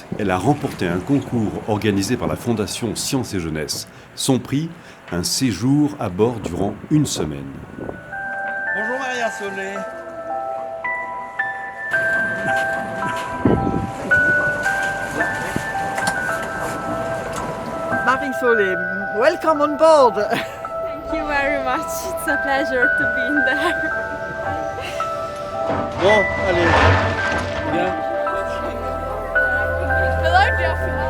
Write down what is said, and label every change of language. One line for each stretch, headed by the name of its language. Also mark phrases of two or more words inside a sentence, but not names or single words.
French: Elle a remporté un concours organisé par la Fondation Sciences et Jeunesse. Son prix, un séjour à bord durant une semaine. Bonjour Maria Solé. Marie Solé,
English: welcome on board. Thank you very much. It's a pleasure to be in there.
French: Bon, allez, viens.
English: Hello, Jeff.